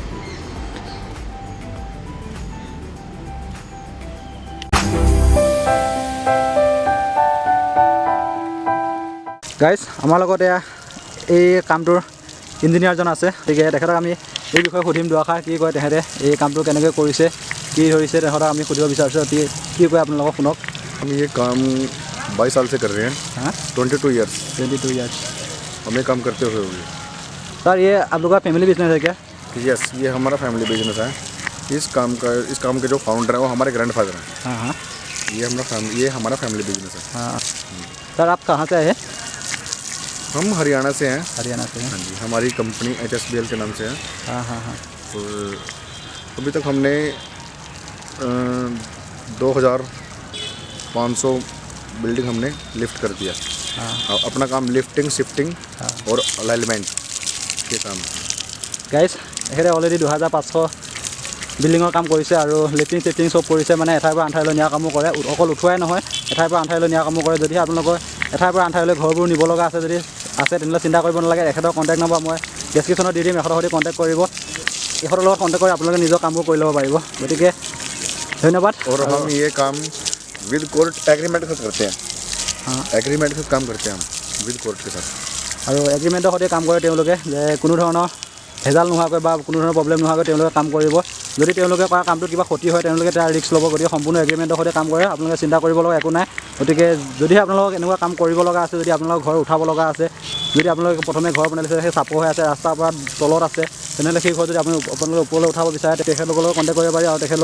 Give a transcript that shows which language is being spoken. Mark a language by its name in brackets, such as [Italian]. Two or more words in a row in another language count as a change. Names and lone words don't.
[Assamese] গাইজ, আমাৰ লগত এয়া এই কামটোৰ ইঞ্জিনিয়াৰজন আছে। গতিকে তেখেতক আমি এই বিষয়ে সুধিম দুআষাৰ, কি কয় তেখেতে, এই কামটো কেনেকৈ কৰিছে, কি ধৰিছে, তেখেতক আমি সুধিব বিচাৰিছোঁ। কি কয় আপোনালোকক শুনক। [Hindi] हम ये काम 22 साल से कर रहे हैं। हाँ, 22 ईयर्स 22 ईयर्स। हमें काम करते हुए हुए। सर, ये आप लोग का [English] family business [Hindi] है क्या? यस, ये हमारा [English] family business [Hindi] है। इस काम के जो फाउंडर है वो हमारे ग्रैंडफादर हैं। हाँ हाँ ये हमारा [English] family business [Hindi] है। हाँ। सर, आप कहाँ से आए? हम हरियाणा से हैं। हरियाणा से हैं। हाँ जी, हमारी कंपनी HSBL के नाम से है। हाँ हाँ हाँ। और अभी तक हमने 2500 बिल्डिंग हमने लिफ्ट कर दिया। हाँ। अपना काम [English] lifting, shifting [Hindi] और अलाइनमेंट के काम है। [Assamese] গাইজ, এখেতে অলৰেডি 2500 বিল্ডিঙৰ কাম কৰিছে আৰু [English] lifting shifting [Assamese] চব কৰিছে। মানে এঠাইৰ পৰা আনঠাইলৈ নিয়া কামো কৰে, অকল উঠোৱাই নহয়, এঠাইৰ পৰা আনঠাইলৈ নিয়া কামো কৰে। যদি আপোনালোকৰ এঠাইৰ পৰা আনঠাইলৈ ঘৰবোৰ নিব লগা আছে তেনেহ'লে চিন্তা কৰিব নালাগে। এখেতৰ [English] contact number [Assamese] মই ডেছক্ৰিপশ্যনত দি দিম, এখেতৰ সৈতে কণ্টেক্ট কৰিব। এখেতৰ লগত কণ্টেক্ট কৰি আপোনালোকে নিজৰ কামবোৰ কৰি ল'ব পাৰিব। গতিকে ধন্যবাদ। [Hindi] और हम ये काम [English] with court agreement [Hindi] के साथ करते हैं। हाँ। एग्रीमेंट के साथ काम करते हैं हम [English] with court [Hindi] के साथ। [Assamese] আৰু এগ্ৰিমেণ্টৰ সৈতে কাম কৰে তেওঁলোকে যে কোনো ধৰণৰ ভেজাল নোহোৱাকৈ বা কোনো ধৰণৰ প্ৰব্লেম নোহোৱাকৈ তেওঁলোকে কাম কৰিব। যদি তেওঁলোকে কৰা কামটোত কিবা ক্ষতি হয় তেওঁলোকে তাৰ ৰিস্ক ল'ব। গতিকে সম্পূৰ্ণ এগ্ৰিমেণ্টৰ সৈতে কাম কৰে। আপোনালোকে চিন্তা কৰিব লগা একো নাই। গতিকে যদিহে আপোনালোকক এনেকুৱা কাম কৰিব লগা আছে, যদি আপোনালোকৰ ঘৰ উঠাব লগা আছে, যদি আপোনালোকে প্ৰথমে ঘৰ বনাই লৈছে সেই চাপৰ হৈ আছে, ৰাস্তাৰ পৰা তলত আছে, তেনেহ'লে সেই ঘৰ যদি আপোনালোকে ওপৰলৈ উঠাব বিচাৰে তেখেতলোকৰ লগত কণ্টেক্ট কৰিব পাৰি।